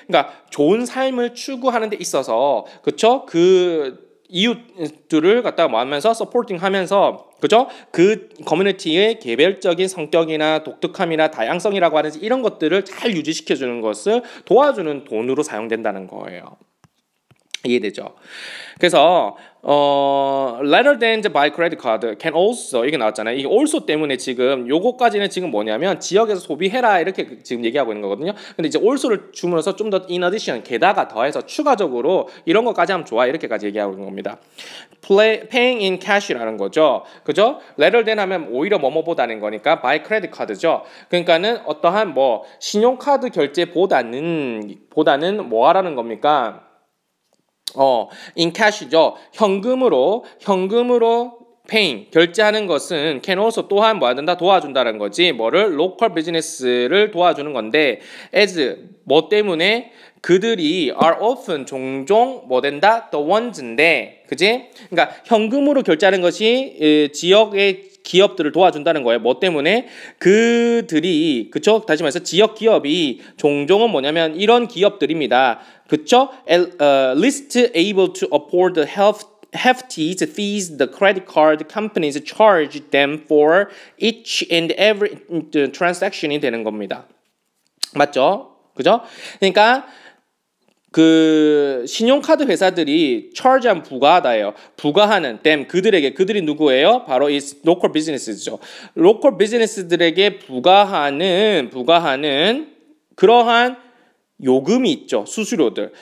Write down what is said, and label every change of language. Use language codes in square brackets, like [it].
[ko] 그러니까 좋은 삶을 추구하는 데 있어서 그쵸? 그 이웃들을 갖다가 뭐 하면서 서포팅 하면서 그죠? 그 커뮤니티의 개별적인 성격이나 독특함이나 다양성이라고 하는 이런 것들을 잘 유지시켜 주는 것을 도와주는 돈으로 사용된다는 거예요. 이해되죠? [en] 그래서 rather than buy credit card can also [ko] 이게 나왔잖아요. 이 also 때문에 지금 요거까지는 지금 뭐냐면 지역에서 소비해라 이렇게 지금 얘기하고 있는 거거든요. 근데 이제 also를 주면서 좀 더 [en] in addition [ko] 게다가 더해서 추가적으로 이런 것까지 하면 좋아 이렇게까지 얘기하고 있는 겁니다. [en] paying in cash라는 거죠. [ko] 그죠? [en] rather than [ko] 하면 오히려 뭐뭐보다는 거니까 [en] buy credit card죠. [ko] 그러니까는 어떠한 뭐 신용카드 결제보다는 뭐 하라는 겁니까? [en] in cash죠. [ko] 현금으로 paying 결제하는 것은 [en] can also [ko] 또한 뭐 한다 도와준다는 거지. 뭐를 [en] local business [ko] 를 도와주는 건데 as 뭐 때문에 그들이 [en] are often [ko] 종종 뭐 된다 [en] the ones [ko] 인데 그지? 그러니까 현금으로 결제하는 것이 지역의 기업들을 도와준다는 거예요. 뭐 때문에 그들이 그쵸? 다시 말해서 지역 기업이 종종은 뭐냐면 이런 기업들입니다. 그쵸? [en] least able to afford the hefty fees the credit card companies charge them for each and every transaction이 되는 겁니다. [ko] 맞죠? 그죠? 그러니까 그 신용카드 회사들이 charge한 부과하다예요. 부과하는 them 그들이 누구예요? 바로 이 [en] local business [ko] 죠. local business들에게 부과하는 그러한 요금이 있죠. 수수료들.